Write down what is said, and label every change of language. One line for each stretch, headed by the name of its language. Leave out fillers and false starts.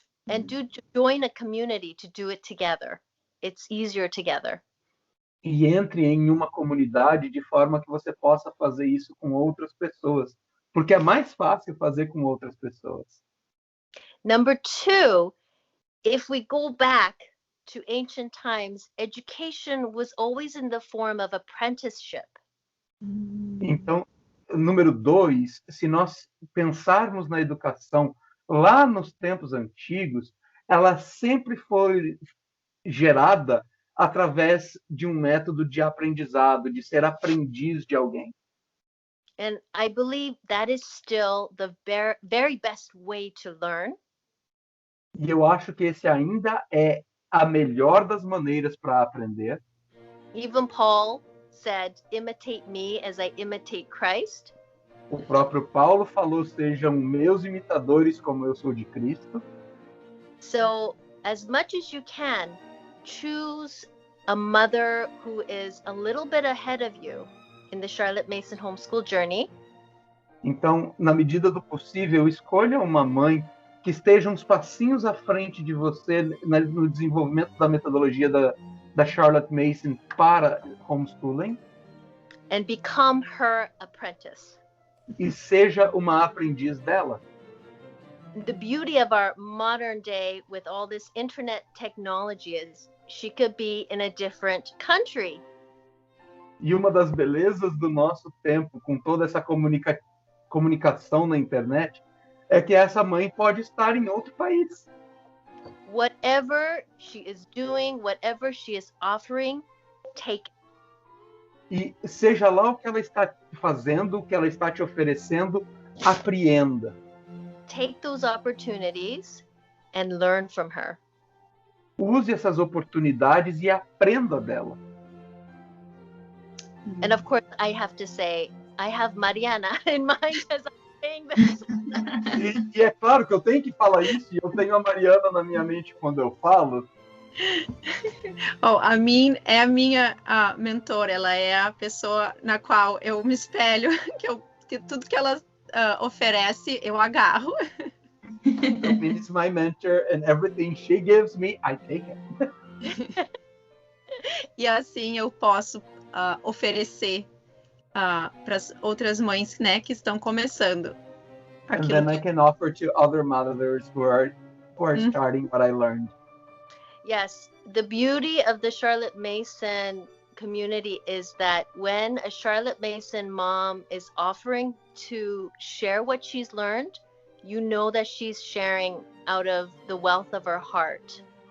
English: And join a community to do it together. It's easier together.
Portuguese: E entre em uma comunidade de forma que você possa fazer isso com outras pessoas. Porque é mais fácil fazer com outras pessoas.
English: Number 2, if we go back to ancient times, education was always in the form of apprenticeship.
Portuguese: Então, número 2, se nós pensarmos na educação lá nos tempos antigos, ela sempre foi gerada através de um método de aprendizado, de ser aprendiz de alguém.
English: And I believe that is still the very best way to learn.
Portuguese: E eu acho que esse ainda é a melhor das maneiras para aprender.
English: Even Paul said, imitate me as I imitate Christ.
Portuguese: O próprio Paulo falou, sejam meus imitadores como eu sou de Cristo.
English: So, as much as you can, choose a mother who is a little bit ahead of you in the Charlotte Mason homeschool journey.
Portuguese: Então, na medida do possível, escolha uma mãe que esteja uns passinhos à frente de você no desenvolvimento da metodologia da Charlotte Mason para homeschooling.
English: And become her apprentice.
Portuguese: E seja uma aprendiz dela.
English: The beauty of our modern day with all this internet technology is she could be in a different country.
Portuguese: E uma das belezas do nosso tempo, com toda essa comunicação na internet, é que essa mãe pode estar em outro país.
English: Whatever she is doing, whatever she is offering, take it.
Portuguese: E seja lá o que ela está fazendo, o que ela está te oferecendo, apreenda.
English: Take those opportunities and learn from her.
Portuguese: Use essas oportunidades e aprenda dela.
English: And of course, I have to say, I have Mariana in mind as I'm saying this.
Portuguese: E é claro que eu tenho que falar isso, e eu tenho a Mariana na minha mente quando eu falo. A Min é a minha mentora, ela é a pessoa na qual eu me espelho, que tudo que ela oferece, eu agarro.
English: So Min is my mentor, and everything she gives me, I take it.
Portuguese: E assim eu posso oferecer para as outras mães, né, que estão começando.
English: And then I can offer to other mothers who are starting what I learned. Yes, the beauty of the Charlotte Mason community is that when a Charlotte Mason mom is offering to share what she's learned, you know that she's sharing out of the wealth of her heart.